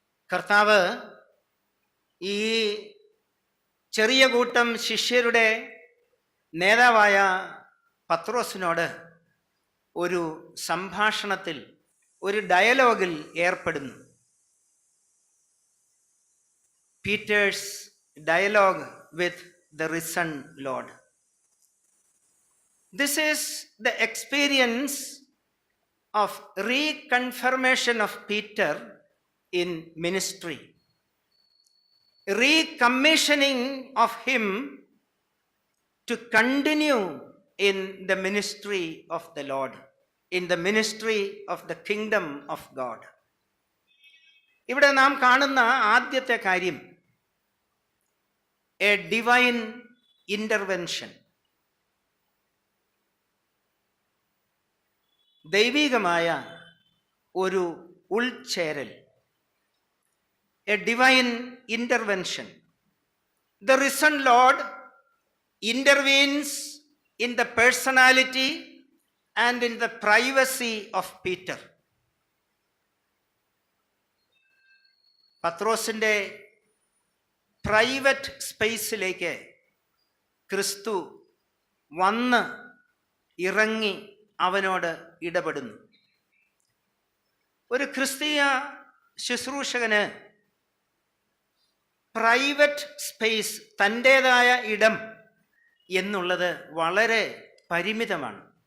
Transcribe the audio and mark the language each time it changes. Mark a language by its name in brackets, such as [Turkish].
[Malayalam] കർത്താവ് ഈ ചെറിയ കൂട്ടം ശിഷ്യരുടെ നേതാവായ പത്രോസിനോട് ഒരു സംഭാഷണത്തിൽ, ഒരു ഡയലോഗിൽ ഏർപ്പെടുന്നു. [English] Peter's dialogue with the risen Lord. This is the experience of reconfirmation of Peter in ministry, recommissioning of him to continue in the ministry of the Lord, in the ministry of the kingdom of God. [Malayalam] ഇവിടെ നാം കാണുന്ന ആദ്യത്തെ കാര്യം [English] a divine intervention, [Malayalam] ദൈവികമായ ഒരു ഉൾച്ചേരൽ, A divine intervention. [English] The risen Lord intervenes in the personality and in the privacy of Peter. [Malayalam] പത്രോസിന്റെ private സ്പേസിലേക്ക് ക്രിസ്തു വന്ന് ഇറങ്ങി അവനോട് ഇടപെടുന്നു. ഒരു ക്രിസ്തീയ ശുശ്രൂഷകന് പ്രൈവറ്റ് സ്പേസ്, തൻ്റേതായ ഇടം എന്നുള്ളത് വളരെ പരിമിതമാണ്.